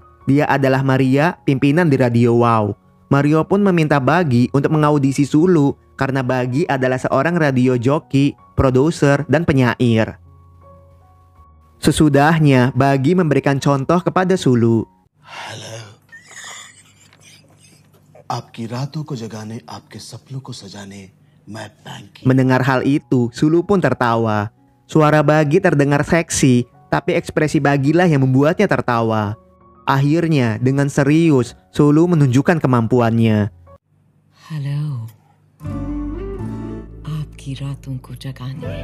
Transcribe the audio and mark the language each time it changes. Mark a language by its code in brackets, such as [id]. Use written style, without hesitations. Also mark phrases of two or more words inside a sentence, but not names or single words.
[id] Dia adalah Maria, pimpinan di radio Wow. Mario pun meminta Bagi untuk mengaudisi Sulu karena Bagi adalah seorang radio joki, produser, dan penyair. Sesudahnya, Bagi memberikan contoh kepada Sulu. Halo. [hi] आपकी रातों को जगाने, आपके सपनों को सजाने, मैं बैंक की. [id] Mendengar hal itu, Sulu pun tertawa. Suara Bagi terdengar seksi, tapi ekspresi Bagilah yang membuatnya tertawa. Akhirnya, dengan serius, Sulu menunjukkan kemampuannya. [hi] हेलो। आपकी रातों को जगाने.